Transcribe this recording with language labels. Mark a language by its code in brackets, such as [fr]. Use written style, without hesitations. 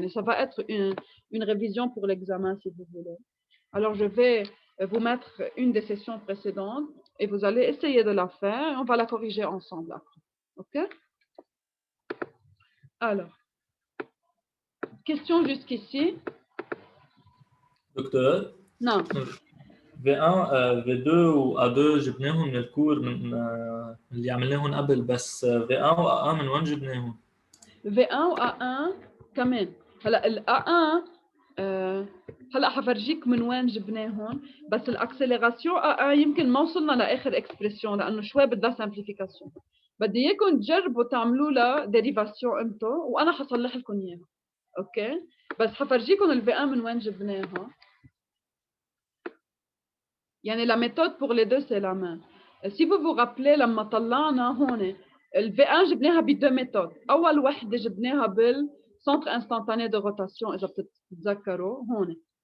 [fr] Ça va être une révision pour l'examen, si vous voulez. Alors, je vais vous mettre une des sessions précédentes et vous allez essayer de la faire et on va la corriger ensemble après. OK? Alors, question jusqu'ici? [ar] دكتور [fr] Non. [ar] V1 V2 و A2 جبناهم من الكور من اللي عملناهم قبل بس V1 و A1 من وين جبناهم؟ V1 و A1 كمان. هلا ال A1 هلا حفرجيك من وين جبناهم بس الاكسلراسيون A1 يمكن ما وصلنا لاخر اكسبريسيون لانه شوي بدها سامبليفيكاسيون. بدي اياكم تجربوا تعملوا لها ديريفاسيون انتو وانا حصلح لكم اياها. اوكي؟ بس حفرجيكم ال V1 من وين جبناها. [fr] يعني la méthode pour les deux c'est la même. Si vous vous rappelez [ar] لما طلعنا هون ال V1 جبناها بدو [fr] méthodes. [ar] أول وحدة جبناها بال [fr] centre instantané de rotation [ar] إذا بتتذكروا هون.